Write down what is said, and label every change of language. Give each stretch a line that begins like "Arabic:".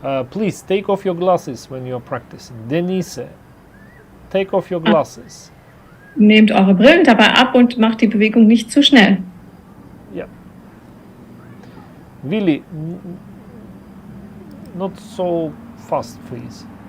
English: Please take off your glasses when you are practicing. Denise, take off your glasses.
German: Nehmt eure Brillen dabei ab und macht die Bewegung nicht zu schnell.
English: Yeah. Willi, not so fast, please.